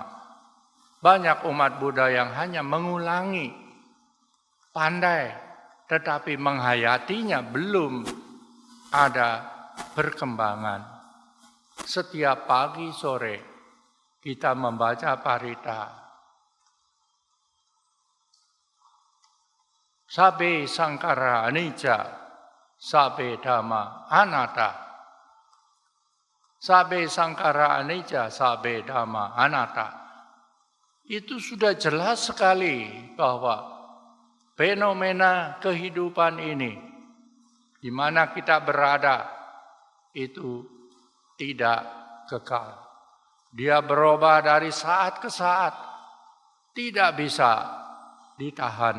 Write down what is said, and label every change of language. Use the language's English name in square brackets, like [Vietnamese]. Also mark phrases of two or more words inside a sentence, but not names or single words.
[Indonesian] Banyak umat Buddha yang hanya mengulangi, pandai, tetapi menghayatinya belum ada perkembangan. Setiap pagi sore kita membaca parita. [Pali] Sabe sangkara anicca, sabe dhamma anatta. Sabe sangkara anicca, sabe dhamma anatta. [Indonesian] Itu sudah jelas sekali bahwa fenomena kehidupan ini, di mana kita berada, itu tidak kekal. Dia berubah dari saat ke saat, tidak bisa ditahan.